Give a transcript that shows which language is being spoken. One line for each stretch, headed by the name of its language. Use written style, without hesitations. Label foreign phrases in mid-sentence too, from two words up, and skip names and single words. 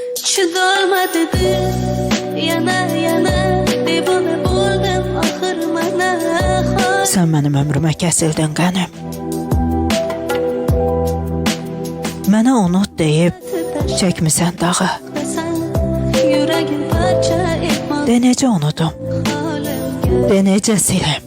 Uzbek: Şu dolmadı yana yana devona boldum axır mana.
Azerbaijani: Sən mənim ömrümə kəsildin qənim. Mənə unut deyib çəkmisən dağı.
Turkish: Yüreğim parça etmez.
Azerbaijani: De necə unutum, de necə silim.